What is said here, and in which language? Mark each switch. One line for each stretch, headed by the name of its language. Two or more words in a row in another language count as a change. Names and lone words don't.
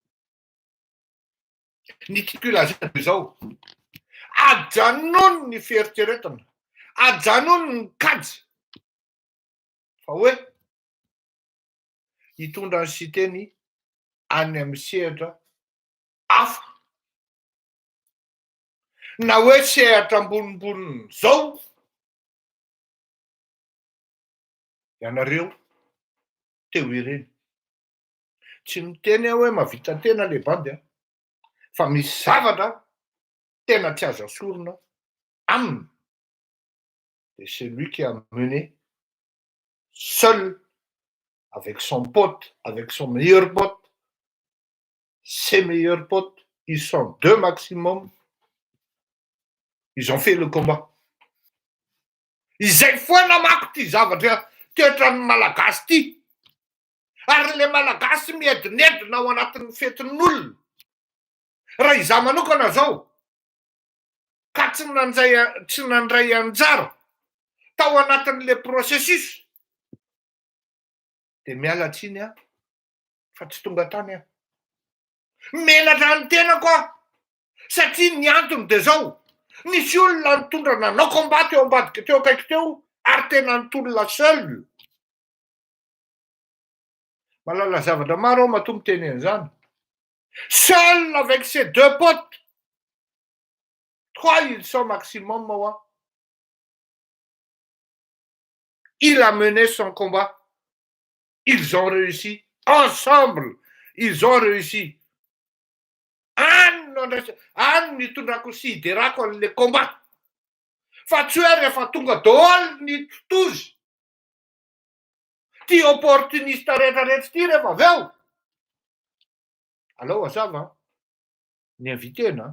Malagasy: Ny tiako ilazana izao, ajanony ny fieritreretana, ajanony ny kajy, fa hoe hitondra ny siteny any amin'ny sehatra hafa, na hoe sehatra ambonimboniny zao, ianareo teo ireny. Tsy miteny hoe mahavita tena le bandy, fa misy zavatra tena tsy azo asorina aminy.
French: Et c'est lui qui a mené seul, avec son pote, avec son meilleur pote, ses meilleurs potes, ils sont 2 maximum, ils ont fait le combat.
Malagasy: Izay foana manko ty zavatra toetran'ny malagasy ty, ary le malagasy miedinedina ao anatin'ny fetin'olona. Raha izaho manokana zao ka tsy nandray anjara tao anatin'le processus, dia miala tsiny fa tsy tonga tany menatra ny tenako satria ny antony dia zao, Nisy olona nitondra nanao combat eo ambadika teo akaiky teo ary tena nitolona seul. Malala zavatra maro aho matombo teny an'izany.
French: Seul avec ses deux potes. 3 ils sont maximum moi. Il a mené son combat. Ils ont réussi. Ensemble, ils ont réussi.
Malagasy: Any nitondrako sy hiderako an'le combat. Fa tsy hoe rehefa tonga daholo ny totozy. Ty opportuniste rehetrarehetra ty rehefa avy eo. Alao azava, niinvitena.